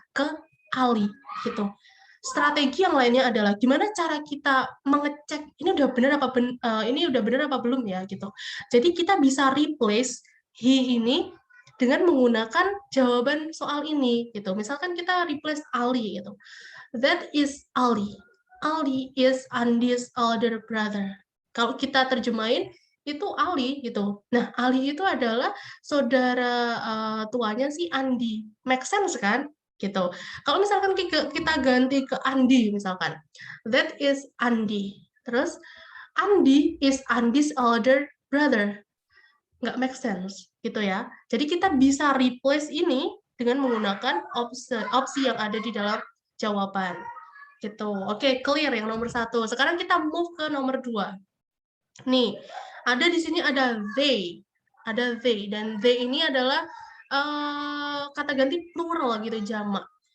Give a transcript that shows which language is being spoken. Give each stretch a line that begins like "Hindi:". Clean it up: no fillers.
Indonesian: Ke Ali, gitu. Strategi yang lainnya adalah gimana cara kita mengecek ini udah benar apa belum ya, gitu. Jadi kita bisa replace he ini dengan menggunakan jawaban soal ini, gitu. Misalkan kita replace Ali, gitu.
English: That is Ali. Ali is Andy's elder brother.
Indonesian: Kalau kita terjemahin, itu Ali gitu. Nah, Ali itu adalah saudara tuanya si Andi. Make sense kan? Gitu. Kalau misalkan kita ganti ke Andi misalkan.
English: That is Andi.
Indonesian: Terus
English: Andi is Andy's elder brother.
Indonesian: Nggak make sense gitu ya. Jadi kita bisa replace ini dengan menggunakan opsi yang ada di dalam jawaban. Gitu. Oke, clear yang nomor 1. Sekarang kita move ke nomor 2. Nih, ada di sini ada they, dan they ini adalah kata ganti plural gitu, jamak.